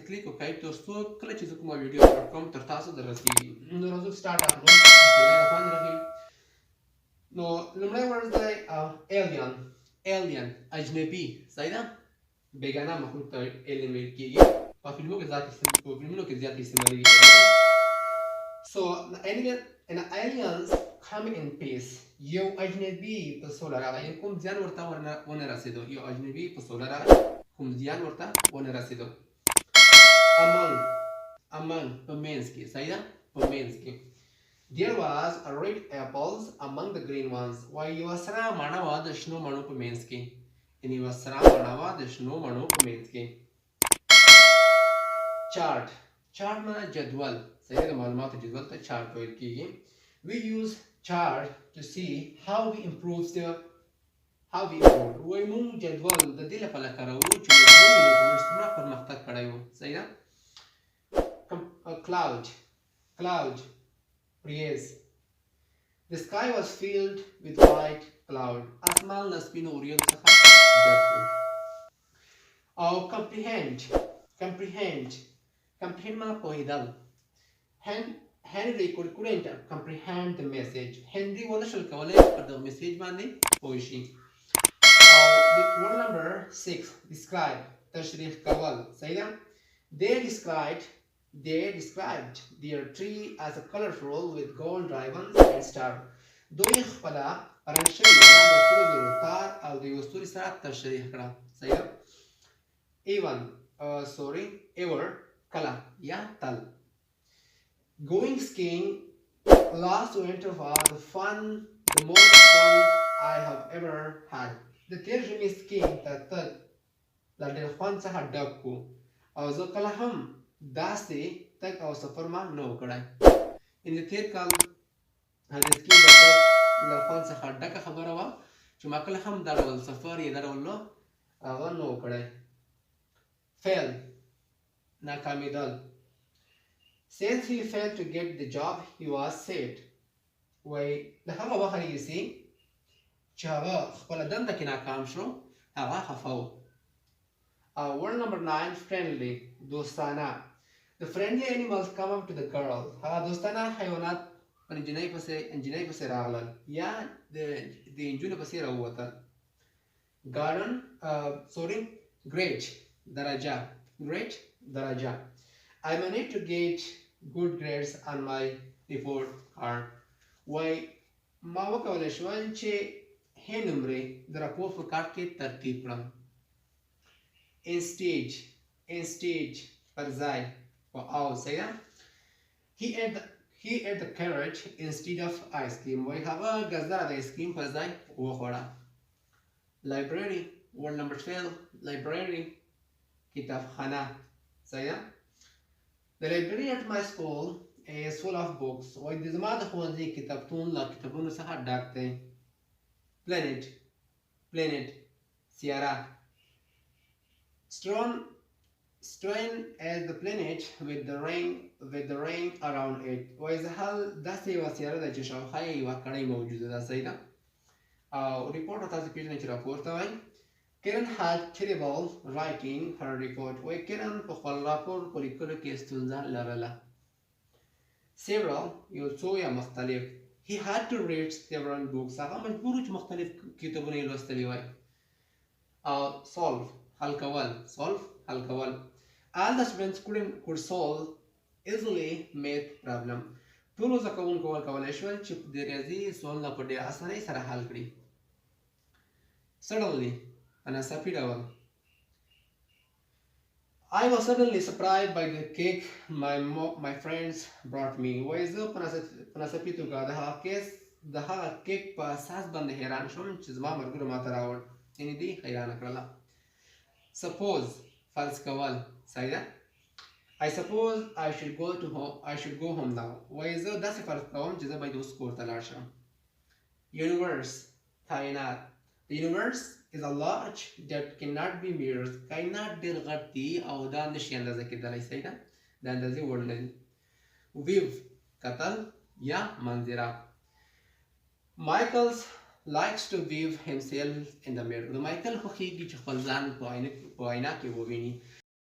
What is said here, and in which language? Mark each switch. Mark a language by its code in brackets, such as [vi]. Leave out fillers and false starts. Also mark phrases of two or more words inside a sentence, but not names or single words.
[ps] کلیک وکړئ تر څو کله چې زه کومه ویډیو اپلوډ کوم تر تاسو دررسیږي نو راځو [en] start upload [ar] بسم الله الرحمن الرحیم [ps] نو لومړی ورډ دی ایلین اجنبي صحیح ده بیگانه مخلوق ته ایلین ویل کیږي په فلمونو کې زیات استعمالېږي [en] so an aliens come in peace [ps] یو اجنبي په سوله راغی کوم ځان ورته ونه رسېدو یو اجنبي په سوله راغی کوم ځان ورته ونه رسېدو among په منځ کې صحیح ده په منځ کې [en] there was a red apples among the green ones [ps] وایي یوه سره مڼه وه د شنو مڼو په منځ کې یعنې یوه سره مڼه وه د شنو مڼو په منځ کې چارټ معنا جدول صحیح د معلوماتو جدول ته چارټ ویل کېږي [en] we use chart to see how we improve [ps] وایي موږ جدول د دې لپاره کاروو چې موږ ووینو چې موږ څومره پرمختګ کړی و صحیح ده [en] cloud breeze the sky was filled with white cloud [ps] اسمان له سپینو وریځو څخه ډک و او comprehend معنا پوهېدل [en] Henry couldn't comprehend the message. [ps] Henry ونشل کولی پر دغه میسیج باندې پوه شي. [en] Word number 6 describe [ps] تشریح کول صحیح ده [en] They described their tree as a colorful with gold ribbons and star. [ps] دوی خپله رنګ شوې ونه د سرو زرو تار او د یوه ستوري سره تشریح کړه صحیح ده ever کله یا تل [en] Going skiing last winter was the most fun I have ever had. [ps] د تیر ژمي سکینګ ته تګ له ډېر خوند څخه ډک و او زه کله هم داسې تګ او سفر ما نه و کړی یعنې د تیر کال د سکینګ د تګ له خوند څخه ډکه خبره وه چې ما کله هم دا ډول سفر یا دا ډول هغه نه و کړی fail ناکامېدل [en] Since he failed to get the job, he was sad. [ps] وایي له هغه وخت راهیسې چې هغه خپله دنده کې ناکام شو هغه خفه و [en] word number 9 friendly [ps] دوستانه [en] The friendly animals come up to the girl [ps] هغه دوستانه حیوانات پر انجینۍ پسې راغلل یا د انجونو پسې راووتل great درجه [en] I managed to get good grades on my report card. [ps] وای ما وکولی شول چې ښې نمرې د راپور په کارت کې ترتیب کړم instead پر ځای په او صحیح ده [en] he ate the carrot instead of ice cream [ps] وای هغه ګازداره د آیس کریم پر ځای وخوړه [en] library word number 12 library [ps] کتابخانه صحیح ده [en] The library at my school is full of books. [ps] وای د زما د ښوونځي کتابتون له کتابونو څخه ډک دی planet سیاره [en] strewn as the planet with the ring around it. [ps] وای زحل داسې یوه سیاره ده چې شاوخوا یې یوه کړۍ موجوده ده صحیح ده او ریپورټ تاسو پېژنئ چې راپور ته وایي [en] Karen had trouble writing her report. [ps] وای Karen په خپل راپور په لیکلو کې ستونزه لرله. Several یو څو یا مختلف. [en] He had to read several books. [ps] هغه مجبور و چې مختلف کتابونه یې لوستلي وای. Solve حل کول. [en] All the students could solve easily math problem. [ps] ټولو زده کوونکو وکولی شول چې د ریاضي سوالونه په ډېر اسانۍ سره حل کړي. [en] Suddenly [ps] ناڅاپي ډول [en] I was suddenly surprised by the cake my friends brought me. [ps] وایي زه په ناڅاپي توګه د هغه کیک په اساس باندې حیران شوم چې زما ملګرو ماته راوړ یعنې دوی حیرانه کړله Suppose فرض کول صحیح ده [en] I suppose I should go home now. [ps] وایي زه داسې فرض کوم چې زه باید اوس کور ته لاړ شم. Universe کائنات. [en] The universe is a large that cannot be measured. [ps] کائنات ډېر غټ دی او دا نشي اندازه کېدلی. صحیح ده؟ د اندازې وړ نه دي. View کتل یا منظره. [en] Michael likes to view himself in the mirror. [ps] د مایکل خوښیږي چې خپل ځان په آینه کې وویني.